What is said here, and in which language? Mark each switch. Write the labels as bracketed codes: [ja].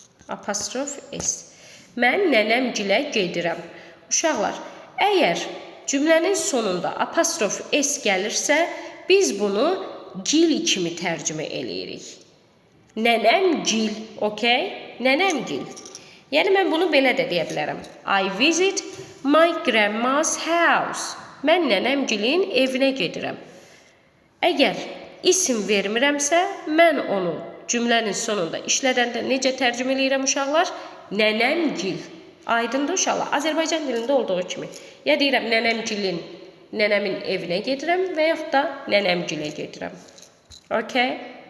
[az] Apostrof s. Mən nənəmgilə gedirəm. Uşaqlar, əgər cümlənin sonunda apostrof s gəlirsə, biz bunu gil kimi tərcümə eləyirik. Nənəmgil, okey? Nənəmgil. Yəni, mən bunu belə də deyə bilərəm. [en] I visit my grandma's house. [az] Mən nənəmgilin evinə gedirəm. Əgər isim vermirəmsə, mən onu cümlənin sonunda işlədəndə necə tərcümə eləyirəm uşaqlar? Nənəmgil. Aydındır uşaqlar. Azərbaycan dilində olduğu kimi. Ya deyirəm nənəmin evinə gedirəm və yaxud da nənəmgilə gedirəm. Okay?